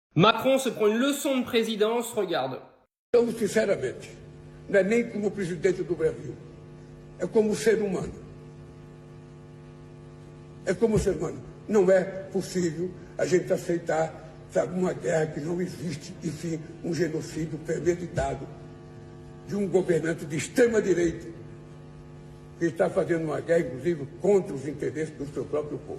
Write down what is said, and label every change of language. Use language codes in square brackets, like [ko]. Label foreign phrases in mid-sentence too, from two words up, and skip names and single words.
[fr] Macron se prend une leçon de présidence, regarde. [pt] Então, sinceramente, não é nem como presidente do Brasil, é como ser humano. É como ser humano. Não é possível a gente aceitar, sabe, uma guerra que não existe, enfim, um genocídio premeditado de um governante de extrema-direita que está fazendo uma guerra, inclusive, contra os interesses do seu próprio povo.